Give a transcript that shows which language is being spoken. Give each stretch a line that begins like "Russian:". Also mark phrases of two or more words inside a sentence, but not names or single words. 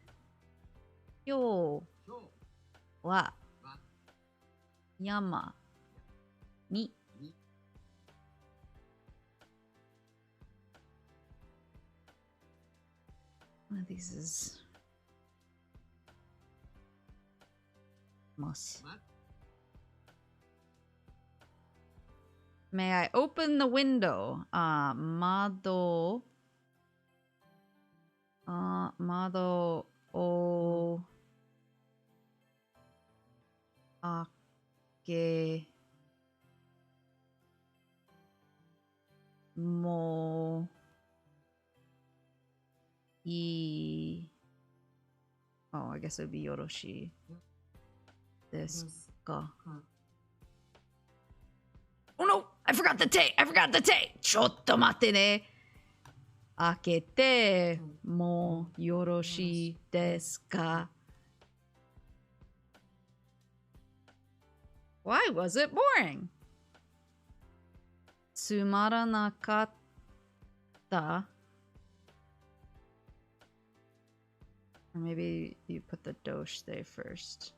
Japanese: よはやまに
English: one of these is moss. May I open the window?
Japanese: 窓窓を開けも I...
English: Oh, I guess it would be
Japanese: よろしですか.
English: Oh no! I forgot the te! I forgot the te!
Japanese: ちょっと待ってね! 開けてもよろしですか?
English: Why was it boring?
Japanese: つまらなかった.
English: Or maybe you put the doshite first.